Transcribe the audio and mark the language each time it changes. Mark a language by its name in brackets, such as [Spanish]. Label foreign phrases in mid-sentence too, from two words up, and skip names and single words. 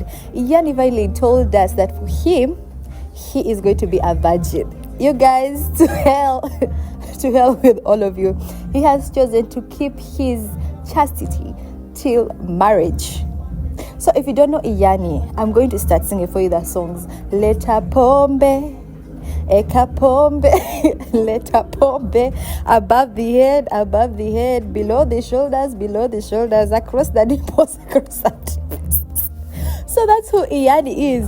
[English] Iyani finally told us that for him, he is going to be a virgin. You guys, to hell with all of you. He has chosen to keep his chastity till marriage. So if you don't know Iyani, I'm going to start singing for you the songs. [Swahili] Leta pombe, eka pombe, leta pombe, [English] above the head, below the shoulders, across the nipples, across the nipples. So that's who Iyani is.